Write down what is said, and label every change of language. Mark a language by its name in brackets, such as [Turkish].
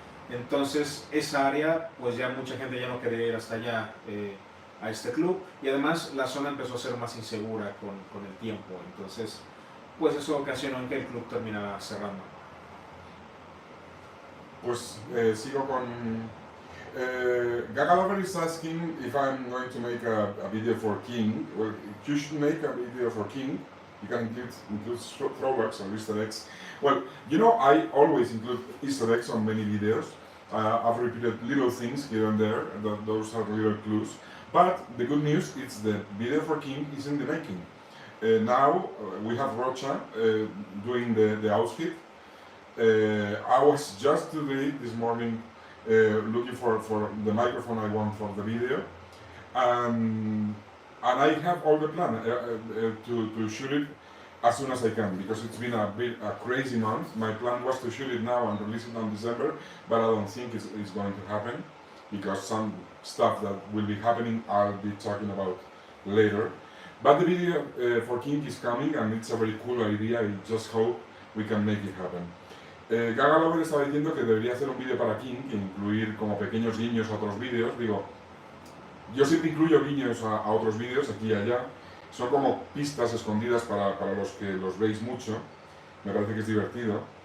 [Spanish] Entonces esa área, pues ya mucha gente ya no quería ir hasta allá a este club, y además la zona empezó a ser más insegura con el tiempo. Entonces pues eso ocasionó en que el club terminara cerrando. Pues sigo con... [English] Gaga Lover is asking if I'm going to make a video for King. Well, you should make a video for King. You can include throwbacks or Easter eggs. Well, you know, I always include Easter eggs on many videos. I've repeated little things here and there, and those are little clues. But the good news is the video for King is in the making. Now we have Rocha doing the outfit. I was just today, this morning, looking for the microphone I want for the video, and I have all the plan to shoot it as soon as I can, because it's been a crazy month. My plan was to shoot it now and release it in December, but I don't think it's going to happen, because some stuff that will be happening I'll be talking about later. But the video for King is coming, and it's a very cool idea. I just hope we can make it happen. [Spanish] Gaga Lover estaba diciendo que debería hacer un vídeo para King, que incluir como pequeños guiños a otros vídeos. Digo, yo siempre incluyo guiños a otros vídeos, aquí y allá. Son como pistas escondidas para los que los veis mucho. Me parece que es divertido.